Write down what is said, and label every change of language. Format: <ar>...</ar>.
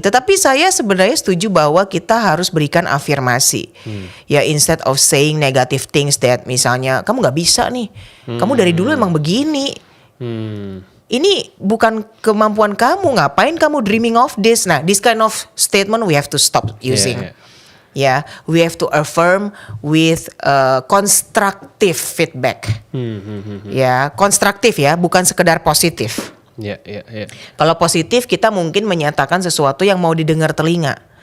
<id>Tetapi saya sebenarnya setuju bahwa kita harus berikan afirmasi. Ya, instead of saying negative things that misalnya kamu nggak bisa nih, kamu dari dulu emang begini. Ini bukan kemampuan kamu. Ngapain kamu dreaming of this?</id> <en>Nah, this kind of statement we have to stop using. Ya, we have to affirm with constructive feedback.</en> <id>Ya, konstruktif ya, bukan sekedar positif. Ya. Kalau positif kita mungkin menyatakan sesuatu yang mau didengar telinga.</id>